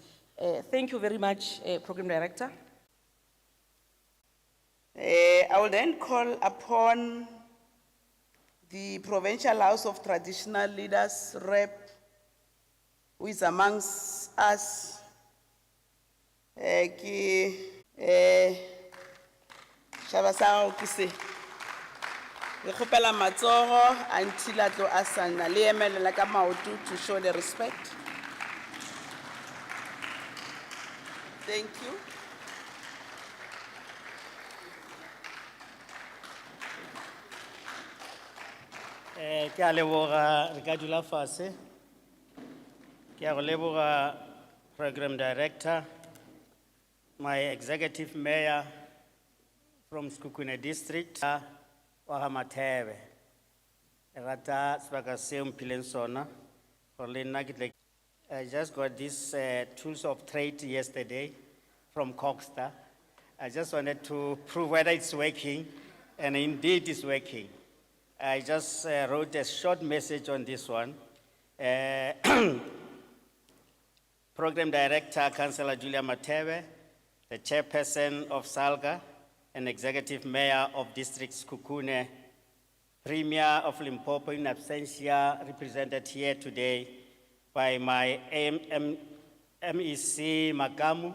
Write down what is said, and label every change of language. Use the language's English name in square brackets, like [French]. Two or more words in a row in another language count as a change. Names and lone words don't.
[English] Thank you very much, Program Director. I will then call upon the Provincial House of Traditional Leaders rep, who is amongst us. Shabasa Okise. [Northern Sotho] Ke kgopela matsogo until a tlo a sana le emelela ka maoto [English] to show the respect. Thank you. [Northern Sotho] Ke a leboga re ka dula fase. Ke a go leboga [English] Program Director, my Executive Mayor from Sekhukhune District, wa Mathebe. [Northern Sotho] Rata sebaka se mphileng sona gore le nna ke tle. [English] I just got these tools of trade yesterday from Coxstar. I just wanted to prove whether it's working, and indeed it's working. I just wrote a short message on this one. Program Director, Councillor Julia Matebe, the Chairperson of SALGA, and Executive Mayor of District Sekhukhune, Premier of Limpopo in absentia, represented here today by my MEC Makamu.